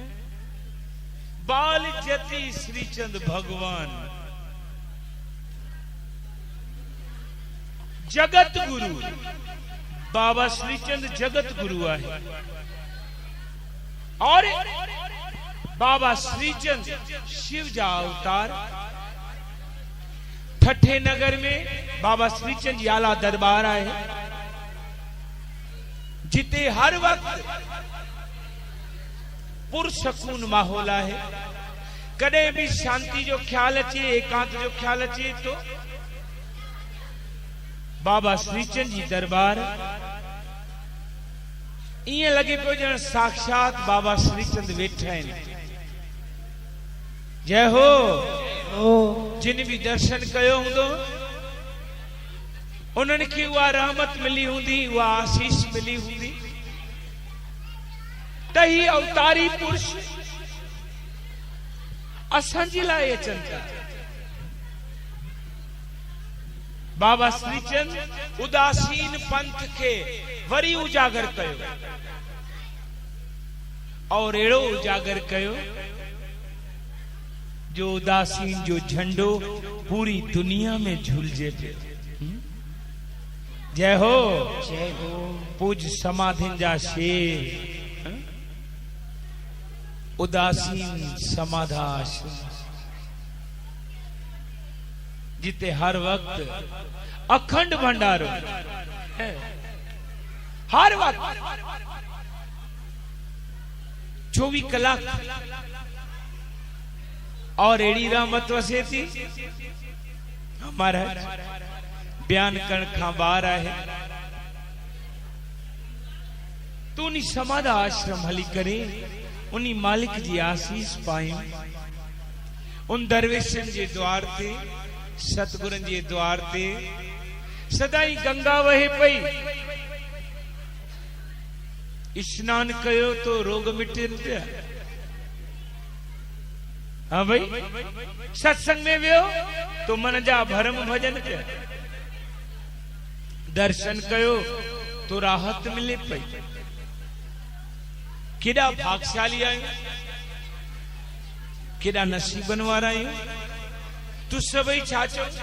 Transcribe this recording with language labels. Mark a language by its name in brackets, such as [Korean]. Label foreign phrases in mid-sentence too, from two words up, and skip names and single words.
[Sindhi] बाल जति श्रीचंद भगवान, जगत गुरु बाबा श्रीचंद जगत गुरु आहे। और बाबा श्रीचंद शिव जा अवतार। ठठे नगर में बाबा श्रीचंद याला दरबार आहे, जिते हर वक्त पुरसकून माहौल आहे। कदे भी शांति जो ख्याल अचे, एकांत जो ख्याल अचे तो बाबा श्रीचंद जी दरबार इं लगे पियो ॼण साक्षात बाबा श्रीचंद वेठा आहिनि। जय हो। जिन भी दर्शन कयो हूंदो उन्हनि खे उहा रहमत मिली हूंदी, उहा आशीष मिली हूंदी त ही अवतारी पुरुष असांजे लाइ अचनि था। बाबा श्रीचंद उदासीन पंथ के वरी उजागर कयो और एड़ो उजागर कयो जो उदासीन जो झंडो पूरी दुनिया में झूलजे पे। जय हो जय हो पूज समाधिन जा शेर उदासीन समाधाश जिते हर वक्त अखंड भंडारो है। हर वक्त 24 कलाक और एड़ी रहमत वसे थी हमारा बयान करण खां बाहर है। तू उन्हीं समाधा आश्रम हली करे उन्हीं मालिक जी आसीस पायूं उन दरवेशन जे द्वार ते सतगुरन जे द्वार ते सदाई गंगा वहे पई। स्नान कयो तो रोग मिटन पिया। हाँ भाई सत्संग में वियो तो मन जा भरम भजन पिया। दर्शन कयो तो राहत मिले पई। केड़ा भागशाली आयो केड़ा नसीबन वारा आयो। तू सबई छाचो